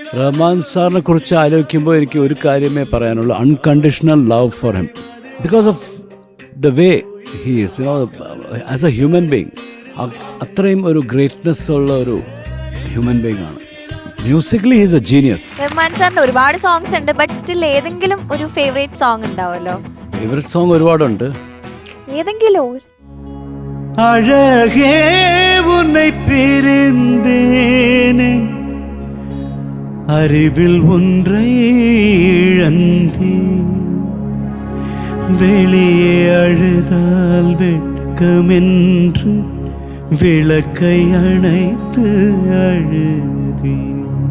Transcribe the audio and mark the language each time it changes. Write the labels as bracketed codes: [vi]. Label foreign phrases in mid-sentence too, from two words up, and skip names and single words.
[ml] റഹ്മാൻ സാറിനെ കുറിച്ച് ആലോചിക്കുമ്പോൾ എനിക്ക് ഒരു കാര്യമേ പറയാനുള്ളൂ, [en] unconditional love for him because of the way he is, you know, as a human being. [ml] അത്രയും ഒരു ഗ്രേറ്റ്നെസ് ഉള്ള ഒരു [en] human being [ml] ആണ്. [en] musically he is a genius. [ml] റഹ്മാൻ സാറിന് ഒരുപാട് സോങ്സ് ഉണ്ട്, [en] but still [ml] ഏതെങ്കിലും ഒരു [en] favourite song [ml] ഉണ്ടാവല്ലോ? [en] favourite song [ml] ഒരുപാടുണ്ട്. ഏതെങ്കിലും? [ta] அழகே உன்னை பிரிந்தேனே, அறிவில் ஒன்றை இழந்தேன், வெளியே அழுதால் வெட்கமென்று விளக்கை அணைத்து அழுதேன்,